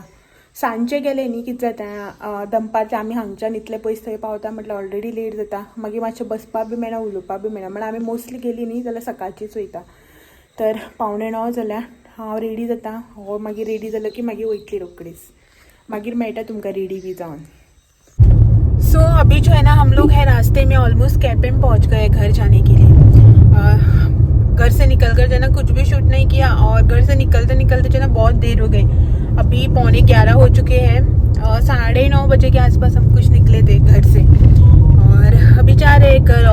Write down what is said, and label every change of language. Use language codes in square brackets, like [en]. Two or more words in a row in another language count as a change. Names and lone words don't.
[kok] सांजचे गेले न्ही कितें जाता दनपारचे आमी हांगच्यान इतले पयस थंय पावता म्हटल्यार ऑलरेडी लेट जाता. मागीर मातशें बसपाक बी मेळना, उलोवपाक बी मेळना. म्हणून आमी मोस्टली गेली न्ही जाल्यार सकाळचीच वयता. तर 8:45 जाल्यार हांव रेडी जाता. हो मागीर रेडी जालो की मागीर वयतली रोकडीच. मागीर मेळटा तुमकां रेडी बी जावन. [hi] सो अभी जो है ना हम लोग है रास्ते में ऑलमोस्ट कैंप में पहुंच गए घर जाने के लिए. घर से निकलकर जो है ना कुछ भी शूट नहीं किया और घर से निकलते निकलते जो है ना बहुत देर हो गई. अभी 11:15 हो चुके हैं. 9:30 बजे के आसपास हम कुछ निकले थे घर से और अभी जा रहे हैं घर.